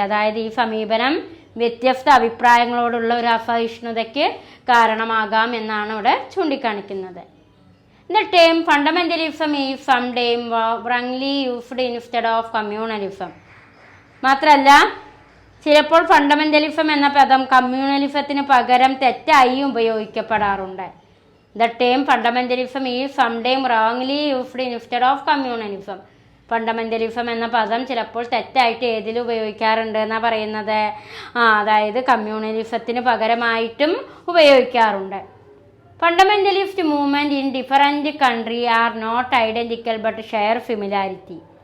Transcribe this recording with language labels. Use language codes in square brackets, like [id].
[ml] അതായത് ഈ സമീപനം വ്യത്യസ്ത അഭിപ്രായങ്ങളോടുള്ള ഒരു അസഹിഷ്ണുതയ്ക്ക് കാരണമാകാം എന്നാണ് ഇവിടെ ചൂണ്ടിക്കാണിക്കുന്നത്. [en] The term fundamentalism is sometimes wrongly used instead of communalism. [ml] മാത്രമല്ല ചിലപ്പോൾ ഫണ്ടമെൻ്റലിസം എന്ന പദം കമ്മ്യൂണലിസത്തിന് പകരം തെറ്റായി ഉപയോഗിക്കപ്പെടാറുണ്ട്. [en] The term fundamentalism is sometimes wrongly used instead of communalism. [ml] Fundamentalism എന്ന പദം ചിലപ്പോൾ തെറ്റായിട്ട് ഏതിൽ ഉപയോഗിക്കാറുണ്ട് എന്നാണ് പറയുന്നത്, അതായത് കമ്മ്യൂണലിസത്തിന് പകരമായിട്ടും ഉപയോഗിക്കാറുണ്ട്. [en] Fundamentalist movement in different country are not identical but share similarity.